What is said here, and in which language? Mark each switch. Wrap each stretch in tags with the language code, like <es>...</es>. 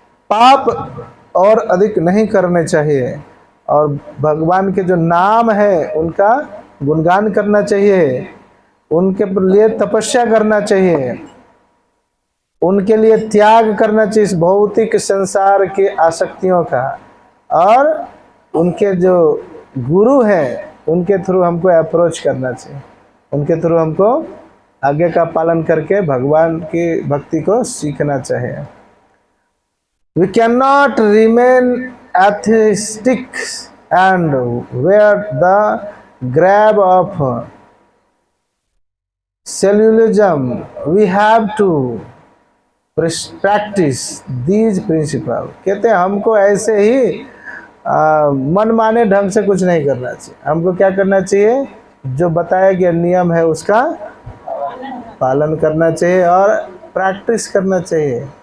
<hi>पाप और अधिक नहीं करने चाहिए, और भगवान के जो नाम है उनका गुणगान करना चाहिए, उनके लिए तपस्या करना चाहिए, उनके लिए त्याग करना चाहिए इस भौतिक संसार के आसक्तियों का, और उनके जो गुरु हैं उनके थ्रू हमको अप्रोच करना चाहिए, उनके थ्रू हमको आगे का पालन करके भगवान की भक्ति को सीखना चाहिए।</hi> <en>We cannot remain atheistic and wear the grab of secularism. We have to practice these principle.</en> <hi>कहते हैं हमको ऐसे ही मनमाने ढंग से कुछ नहीं करना चाहिए। हमको क्या करना चाहिए? जो बताया गया नियम है उसका पालन करना चाहिए और प्रैक्टिस करना चाहिए।</hi>